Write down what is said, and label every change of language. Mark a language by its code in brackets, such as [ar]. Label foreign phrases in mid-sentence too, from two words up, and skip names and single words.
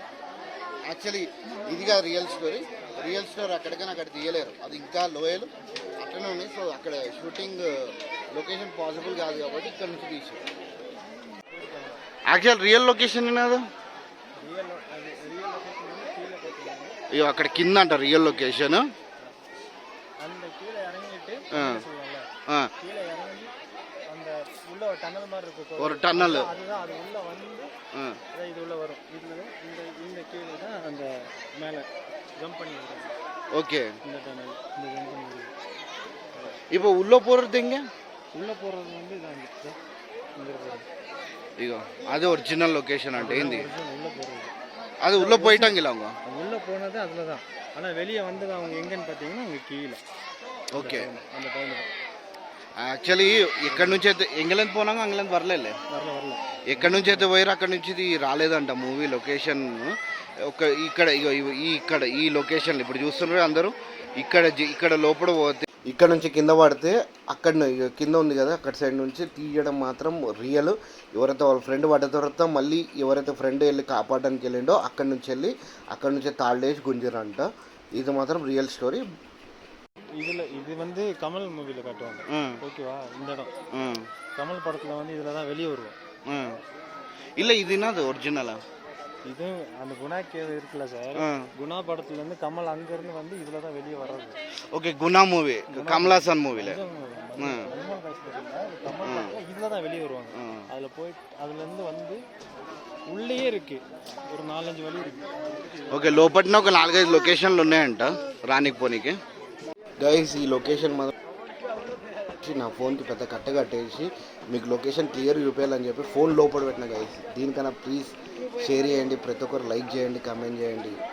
[te] యాక్చువల్లీ ఇదిగా [en] real story [te] అక్కడికైనా అక్కడ తీయలేరు, అది ఇంకా లోయలు అట్లనే ఉన్నాయి. సో అక్కడ [en] shooting location possible [te] కాదు కాబట్టి ఇక్కడ నుంచి తీసారు. [en] actual real location [te] ఏనాదు అయ్యో అక్కడ కింద అంట [en] real location. [ta] ஒரு [en] tunnel okay. [ta] இப்போ உள்ள போறது எங்க? உள்ள போறது வந்து [te] ఇగో అది [en] original location [te] అంటే ఏంది? [ta] அது உள்ள போயிட்டாங்கல அவங்க. உள்ள போனது அதுல தான். ஆனா வெளிய வந்தது அவங்க எங்கன்னு பாத்தீங்கன்னா அங்க கீழ. [te] ఓకే. [ta] அந்த டைம்ல [te] యాక్చువల్లీ ఎక్కడి నుంచి అయితే ఇంగ్లాండ్ పోనాక ఇంగ్లాండ్ వరలే ఎక్కడి నుంచి అయితే పోయారో అక్కడి నుంచి రాలేదంట [en] movie location. [te] ఒక ఇక్కడ ఈ లొకేషన్ ఇప్పుడు చూస్తున్నారు అందరూ. ఇక్కడ లోపల పోతే ఇక్కడ నుంచి కింద పడితే అక్కడ కింద ఉంది కదా అక్కడ సైడ్ నుంచి తీయడం మాత్రం రియల్. ఎవరైతే వాళ్ళ ఫ్రెండ్ పడ్డ తర్వాత మళ్ళీ ఎవరైతే ఫ్రెండ్ వెళ్ళి కాపాడడానికి వెళ్ళిండో అక్కడి నుంచి తాళ్ళేసి గుంజరంట. ఇది మాత్రం [en] real story. [ta] இது வந்து கமல் மூவில காட்டுவாங்க. ஓகேவா? இந்த இடம் கமல் படத்துல வந்து இதுல தான் வெளியே வருவோம். இல்ல இது என்னது ஒரிஜினலா? இது அந்த குணா கேவ் இருக்குல்ல சார், குணா படத்துல இருந்து கமல் அங்க இருந்து வந்து இதுல தான் வெளியே வர்றது. ஓகே. குணா மூவி கமலாசன் மூவில இதுல தான் வெளியே வருவாங்க. அதுல போய் அதுல இருந்து வந்து உள்ளே ఇருக்கு ஒரு 4-5 వలి இருக்கு. [te] ఓకే. లోపట్న ఒక 4-5 లొకేషన్లు ఉన్నాయంట రానికి పోనీకి. గైస్ ఈ లొకేషన్ మాత్రం నా ఫోన్కి పెద్ద కట్టేసి మీకు [en] location clear [te] చూపించాలని చెప్పి ఫోన్ లోపల పెట్టిన గైస్. దీనికన్నా [en] please share [te] చేయండి, ప్రతి ఒక్కరు లైక్ చేయండి, కామెంట్ చేయండి.